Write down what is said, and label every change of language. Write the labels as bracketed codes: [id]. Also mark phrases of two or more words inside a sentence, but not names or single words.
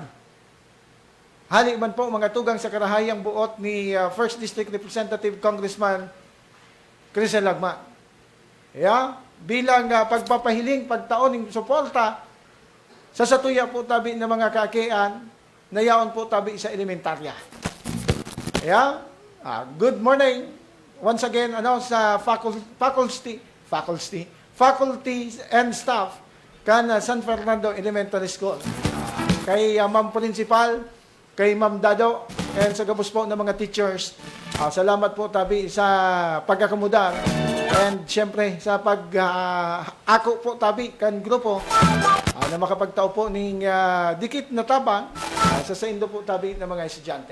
[bik] Hali man po mga tugang sa karahayang buot ni 1st District Representative Congressman Crisel Lagma. Bilang pagpapahiling, pagtaon ng suporta sa satuya po tabi ng mga kakian, nayaon po tabi sa elementarya. [en] Good morning once again sa faculty and staff kan San Fernando Elementary School. [bik] Kay Ma'am Principal, kay Ma'am Dado, and sa gabos po ng mga teachers. Salamat po tabi sa pagkakamudar and syempre sa ako po tabi kan grupo na makapagtao po ng dikit na tabang sa saindo po tabi ng mga estudyante.